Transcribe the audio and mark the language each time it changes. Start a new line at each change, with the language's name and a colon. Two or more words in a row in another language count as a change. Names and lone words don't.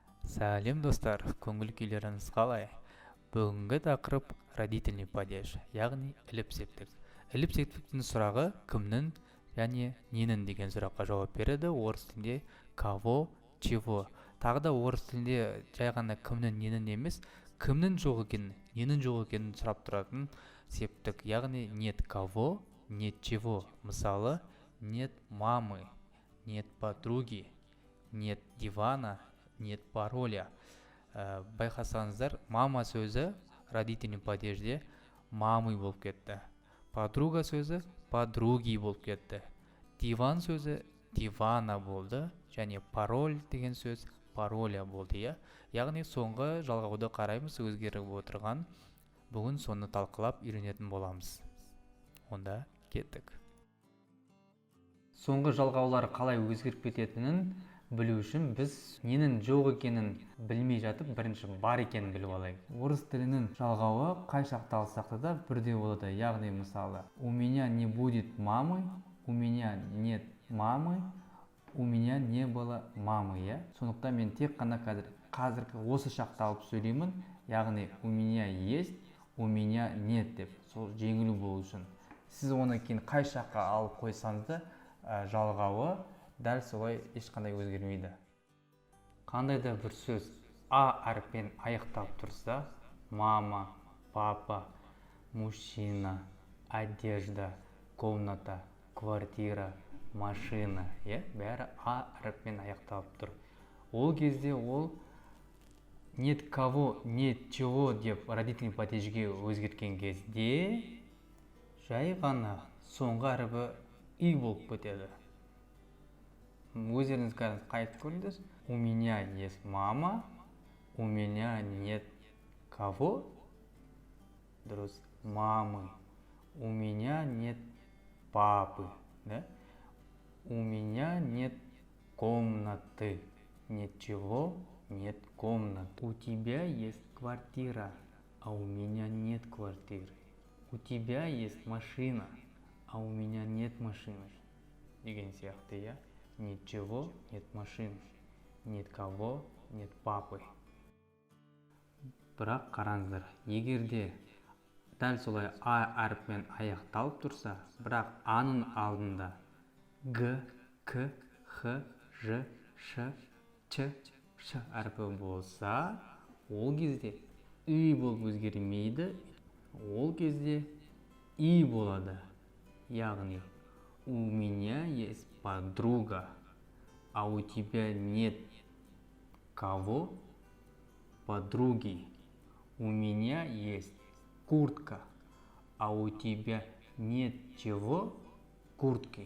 Kazakh: Сәлем достар, көңіл күйлеріңіз қалай? Бүгінгі тақырып
Russian: родительный падеж,
Kazakh: яғни іліп септік. Іліп септіктің сұрағы кімнің және ненің деген сұраққа жауап береді. Орыс тілінде
Russian: кого, чего.
Kazakh: Тағы да орыс тілінде жай ғана кімнің ненің емес, кімнің жоқ екенін, ненің жоқ екенін сұрап тұратын септік.
Russian: Яғни нет кого, нет чего. Мысалы, нет мамы, нет подруги, нет дивана, нет пароля.
Kazakh: Байқасаңыздар, мама сөзі
Russian: родительный падежде
Kazakh: мамы болып кетті. Подруга сөзі подруги болып кетті. Диван сөзі дивана болды, және пароль деген сөз пароля болды. Яғни соңғы жалғауды қараймыз, өзгеріп отырған. Бүгін соны талқылап үйренетін боламыз. Онда кеттік. Соңғы жалғаулар қалай өзгеріп кететінін білу үшін біз ненің жоқ екенін білмей жатып, бірінші бар екенін біліп алайық. Орыс тілінің жалғауы қай шақта алсақ та бірдей болады. Яғни мысалы,
Russian: у меня не будет мамы, у меня нет мамы, у меня не было мамы.
Kazakh: Сондықтан мен тек қана қазіргі осы шақта алып сөйлеймін. Яғни
Russian: у меня есть, у меня нет
Kazakh: деп, сол жеңіл болу үшін. Сіз оны кейін қай шаққа алып қойсаңыз да жалғауы дәл солай ешқандай өзгермейді. Қандай да бір сөз А әріппен аяқталып тұрса,
Russian: мама, папа, мужчина, одежда, комната, квартира, машина,
Kazakh: бәрі А әріппен аяқталып тұр. Ол кезде ол
Russian: нет кого, нет чего
Kazakh: деп
Russian: родительный падежге
Kazakh: өзгерткен кезде жай ғана соңғы әріпі И болып кетеді. Өздеріңіз қайтып көріңіз.
Russian: У меня есть мама, у меня нет кого? Дұрыс, мамы. У меня нет папы. У меня нет комнаты. Нет чего? Нет комнаты. У тебя есть квартира, а у меня нет квартиры. У тебя есть машина, а у меня нет машины.
Kazakh: Деген сияқты,
Russian: Нет чего, нет машин, нет кого, нет папы.
Kazakh: Бірақ қараңыздар, егерде дәл солай А әріппен аяқталып тұрса, бірақ Аның алдында Г, К, Х, Ж, Ш, Ч, Ш әріпі болса, ол кезде И болып өзгермейді, ол кезде И болады. Яғни,
Russian: у меня есть подруга, а у тебя нет кого? Подруги. У меня есть куртка, а у тебя нет чего? Куртки.